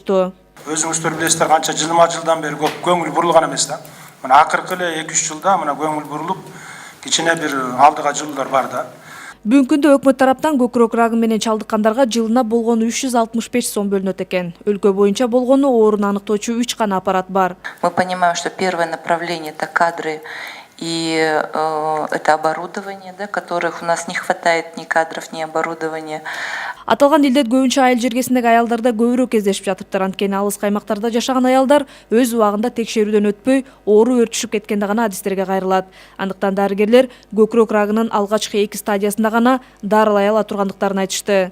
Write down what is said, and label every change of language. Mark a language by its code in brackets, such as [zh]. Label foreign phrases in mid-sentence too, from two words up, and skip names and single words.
[ky] Өзүңүздөр билесиздер, канча жылдан бери көп көңүл бурулган эмес да. Мына акыркы эле 2-3 жылда мына көңүл бурулуп, кичине бир алдыга жылдар бар да. Бүгүнкү күндө өкмөт тараптан көкүрөк рагы менен чалдыккандарга жылына болгону 365 сом бөлүнөт экен. Өлкө боюнча болгону ооруну аныктоочу 3 гана аппарат бар. [ru] Мы понимаем, что первое направление — это кадры и это оборудование, да, которых у нас не хватает ни кадров, ни оборудования. [ky] Аталган илдет көбүнчө айыл жергесиндеги аялдарда көбүрөөк кездешип жатыптыр. Анткени алыскы аймактарда жашаган аялдар өз убагында текшерүүдөн өтпөй, оору өрчүшүп кеткенде гана адистерге кайрылат. Андыктан дарыгерлер көкүрөк рагынын алгачкы 2 стадиясында гана дарылай ала тургандыктарын айтышты.